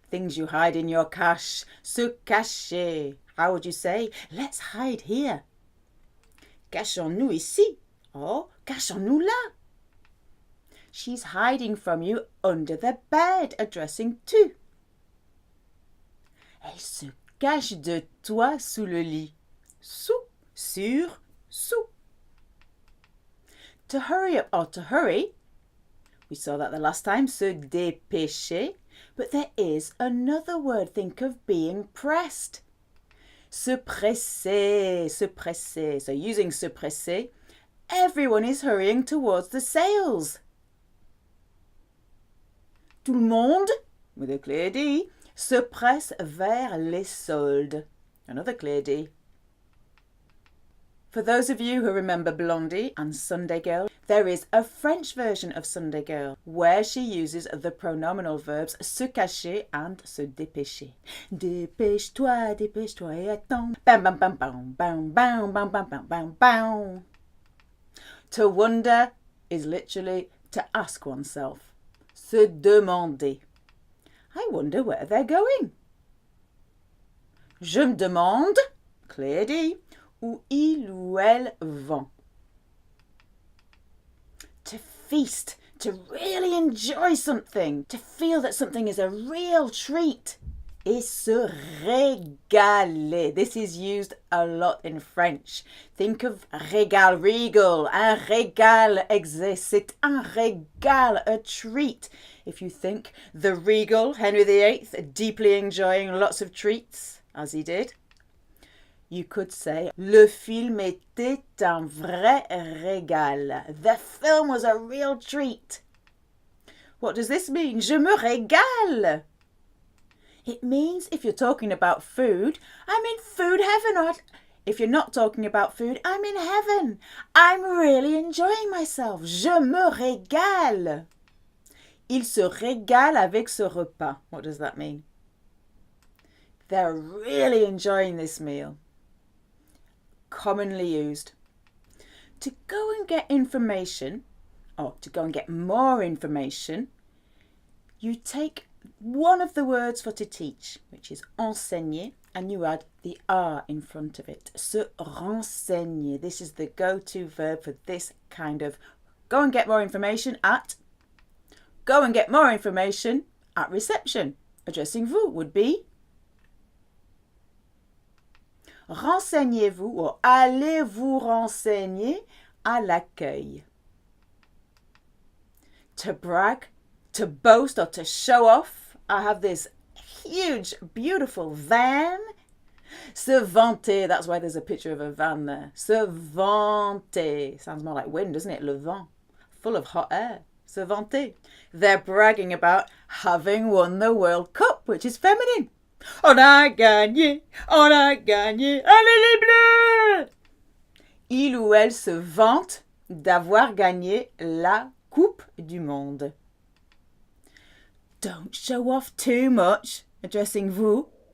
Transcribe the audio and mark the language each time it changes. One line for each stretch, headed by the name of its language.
English: Things you hide in your cache. Se cacher. How would you say? Let's hide here.
French: Cachons-nous ici. Or cachons-nous là.
English: She's hiding from you under the bed, addressing tu.
French: Elle se cache de toi sous le lit. Sous, sur, sous.
English: To hurry up or to hurry, we saw that the last time, se dépêcher, but there is another word. Think of being pressed. Se presser, se presser. So using se presser, everyone is hurrying towards the sales.
French: Tout le monde,
English: with a clear D,
French: se presse vers les soldes.
English: Another clear D. For those of you who remember Blondie and Sunday Girl, there is a French version of Sunday Girl where she uses the pronominal verbs se cacher and se dépêcher.
French: Dépêche-toi, dépêche-toi et attends. Bam, bam, bam, bam, bam, bam, bam, bam, bam, bam, bam.
English: To wonder is literally to ask oneself. Se demander. I wonder where they're going.
French: Je me demande,
English: clear D,
French: où il ou elle vont.
English: To feast, to really enjoy something, to feel that something is a real treat.
French: Et se régaler.
English: This is used a lot in French. Think of régal, regal.
French: Un régal
English: exists.
French: C'est un régal,
English: a treat. If you think the regal, Henry VIII, deeply enjoying lots of treats, as he did, you could say,
French: le film était un vrai régal.
English: The film was a real treat. What does this mean?
French: Je me régale.
English: It means if you're talking about food, I'm in food heaven. Or if you're not talking about food, I'm in heaven. I'm really enjoying myself.
French: Je me régale. Il se régale avec ce repas.
English: What does that mean? They're really enjoying this meal. Commonly used. To go and get information, or to go and get more information, you take one of the words for to teach, which is enseigner, and you add the R in front of it. Se renseigner. This is the go-to verb for this kind of go and get more information at. Go and get more information at reception. Addressing vous would be
French: renseignez-vous or allez vous renseigner à l'accueil.
English: To brag, to boast or to show off. I have this huge, beautiful van. Se vanter, that's why there's a picture of a van there. Se vanter. Sounds more like wind, doesn't it? Le vent. Full of hot air. Se vanter. They're bragging about having won the World Cup, which is feminine.
French: On a gagné, allez les bleus! Il ou elle se vante d'avoir gagné la Coupe du Monde.
English: Don't show off too much, addressing vous.